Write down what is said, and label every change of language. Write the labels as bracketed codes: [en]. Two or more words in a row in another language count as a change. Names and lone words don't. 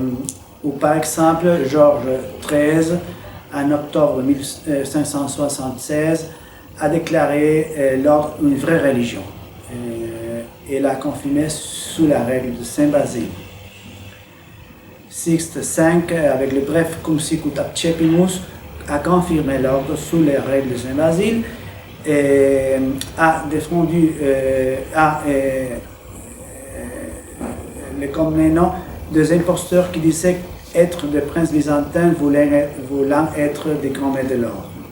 [fr] Ou par exemple, Georges XIII, en octobre 1576, a déclaré l'ordre une vraie religion. Et l'a confirmé sous la règle de Saint-Basile. Sixte V, avec le bref Cum sicut accepimus, a confirmé l'ordre sous les règles de Saint-Basile et a défendu les Comneno des imposteurs qui disaient être des princes byzantins voulant être des grands maîtres de l'ordre.